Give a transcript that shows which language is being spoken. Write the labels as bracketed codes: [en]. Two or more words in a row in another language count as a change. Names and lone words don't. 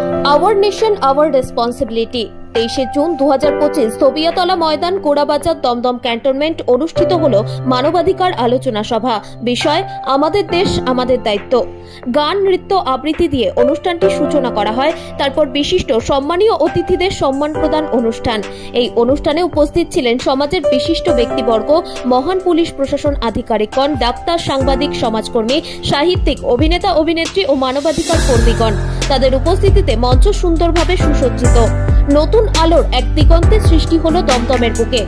[en] Our nation our responsibility [bn] 23 জুন 2025 তবিয়াতলা ময়দান গোড়াবাজার দমদম ক্যান্টনমেন্ট অনুষ্ঠিত হলো মানবাধিকার আলোচনা সভা। বিষয় আমাদের দেশ আমাদের দায়িত্ব। গান নৃত্য আবৃত্তি দিয়ে অনুষ্ঠানটি সূচনা করা হয়। তারপর বিশিষ্ট সম্মানীয় অতিথিদের সম্মান প্রদান অনুষ্ঠান। এই অনুষ্ঠানে উপস্থিত ছিলেন সমাজের বিশিষ্ট ব্যক্তিবর্গ, মহান পুলিশ প্রশাসন আধিকারিকগণ, ডাক্তার, সাংবাদিক, সমাজকর্মী, সাহিত্যিক, অভিনেতা, অভিনেত্রী ও মানবাধিকার কর্মীগণ। তাদের উপস্থিতিতে মঞ্চ সুন্দরভাবে সুসজ্জিত। নতুন আলোর এক দিগন্তে সৃষ্টি হলো দমদমের বুকে।